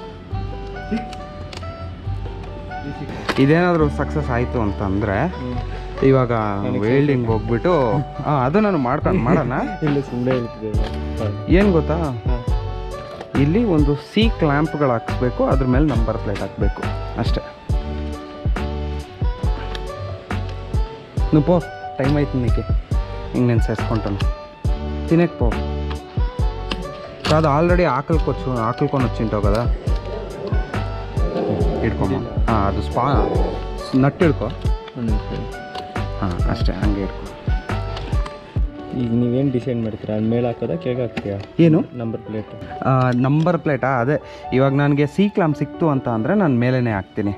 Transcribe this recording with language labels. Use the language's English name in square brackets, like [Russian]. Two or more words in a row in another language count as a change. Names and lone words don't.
[Kannada] ಇದೇನಾದರೂ ಸಕ್ಸಸ್ ಆಯಿತು ಅಂತಂದರೆ ಇವಾಗ ವೆಲ್ಡಿಂಗ್ ಹೋಗ್ಬಿಟ್ಟು ಅದು ನಾನು ಮಾಡೋಣ. ಏನು ಗೊತ್ತಾ, ಇಲ್ಲಿ ಒಂದು [English] C clamps [Kannada] ಹಾಕ್ಸ್ಬೇಕು, ಅದ್ರ ಮೇಲೆ [English] number plate [Kannada] ಹಾಕಬೇಕು ಅಷ್ಟೇ. [Telugu] నువ్వు పో, టైం అవుతుంది నీకు. ఇంక నేను చేసుకుంటాను, తినేకి పో. కాదు, ఆల్రెడీ ఆకలికొని వచ్చింటావు కదా. [Kannada] ಹಿಡ್ಕೊಮ್ಮ. ಅದು ನಟ್ಟು ಹಿಡ್ಕೊ. ಅಷ್ಟೇ, ಹಂಗೆ ಹಿಡ್ಕೊ. ಈಗ ನೀವೇನು ಡಿಸೈಡ್ ಮಾಡ್ತೀರಾ? ಅದು ಮೇಲೆ ಹಾಕೋದಾ ಕೆಳಗೆ ಹಾಕ್ತೀಯಾ? ಏನು ನಂಬರ್ ಪ್ಲೇಟಾ? ಅದೇ ಇವಾಗ ನನಗೆ [English] C clamp [Kannada] ಸಿಕ್ತು ಅಂತ ಅಂದರೆ ನಾನು ಮೇಲೇ ಹಾಕ್ತೀನಿ.